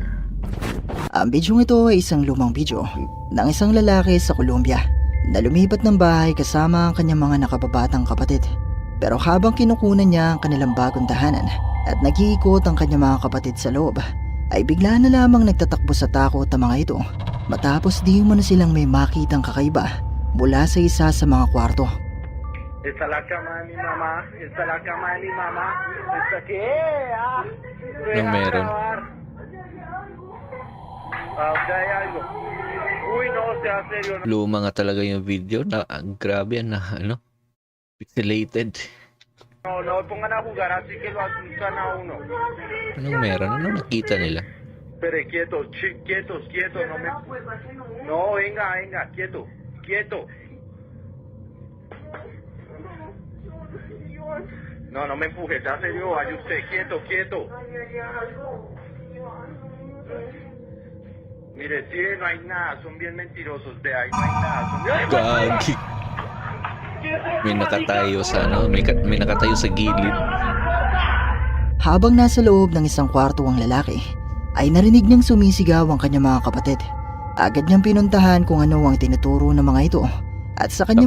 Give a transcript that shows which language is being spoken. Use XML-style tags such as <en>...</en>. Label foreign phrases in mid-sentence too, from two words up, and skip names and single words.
<tl>Ang bidyong ito ay isang lumang bidyo ng isang lalaki sa Colombia na lumipat ng bahay kasama ang kanyang mga nakababatang kapatid. Pero habang kinukunan niya ang kanilang bagong tahanan at nag-iikot ang kanyang mga kapatid sa loob, ay bigla na lamang nagtatakbo sa takot ang mga ito matapos di mo na silang may makitang kakaiba mula sa isa sa mga kwarto.</tl> <es>Esta es la cama de mi mamá. Esta es la cama de mi mamá. ¿Esta qué? Ah, deja</es> <tl>meron.</tl> <es>grabar. Ah, ya hay algo. Uy, no, sea serio. No.</es> <tl>Luma nga talaga yung video na grabe yan na pixelated.</tl> <es>No, no pongan a jugar así que lo asustan a uno.</es> <tl>Anong meron? Anong nakita nila?</tl> <es>Pero quietos, quietos, quietos. No, no, venga, quieto, quieto. No, no me empujes, sea serio, vaya usted, quieto. Mire, sí, no hay nada, son bien mentirosos, de ahí no hay nada.</es> <tl>Gagi. May nakatayo sa may nakatayo sa gilid. Habang nasa loob ng isang kwarto ang lalaki, ay narinig niyang sumisigaw ang kanyang mga kapatid. Agad niyang pinuntahan kung ano ang tinuturo ng mga ito at sa kanyang</tl>